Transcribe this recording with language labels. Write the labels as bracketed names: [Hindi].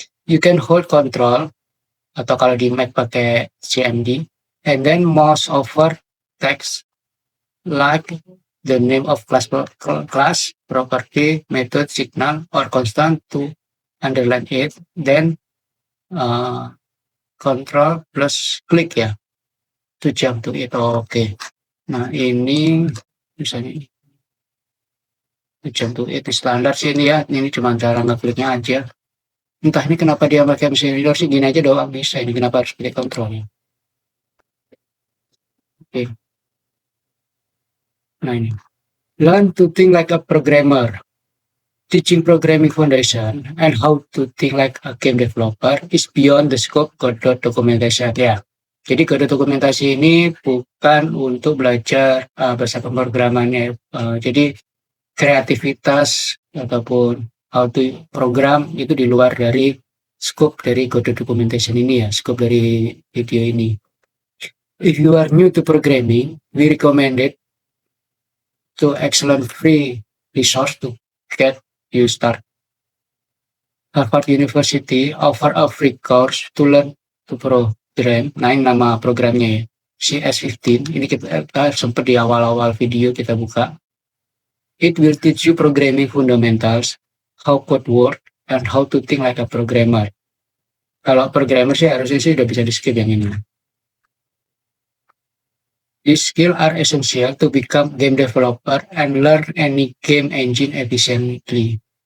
[English] You can hold control [Indonesian] atau kalau di Mac pakai [English] CMD, and then mouse over text like the name of class, property, method, signal, or constant to underline it, then control plus klik ya, to jump to it. [Indonesian] Oke. Nah ini misalnya [English] to jump to it [Indonesian] standar sih ini ya, ini cuma cara ngekliknya aja. Entah ini kenapa dia pakai mesin reader sih, gini aja doang bisa, ini kenapa harus pakai kontrolnya. Oke. Nah ini, [English] learn to think like a programmer. Teaching programming foundation and how to think like a game developer is beyond the scope Godot documentation. [Indonesian] Ya, jadi Godot dokumentasi ini bukan untuk belajar bahasa pemrogramannya. Jadi kreativitas ataupun [English] how to program [Indonesian] itu di luar dari scope dari Godot documentation ini ya, scope dari video ini. [English] If you are new to programming, we recommend it to excellent free resource to get you start. Harvard University offer a free course to learn to program. [Indonesian] Nah ini nama programnya ya, CS15. Ini kita sempat di awal-awal video kita buka. [English] It will teach you programming fundamentals, how code work, and how to think like a programmer. [Indonesian] Kalau programmer sih harusnya sih udah bisa di skip yang ini. [English] These skills are essential to become game developer and learn any game engine efficiently.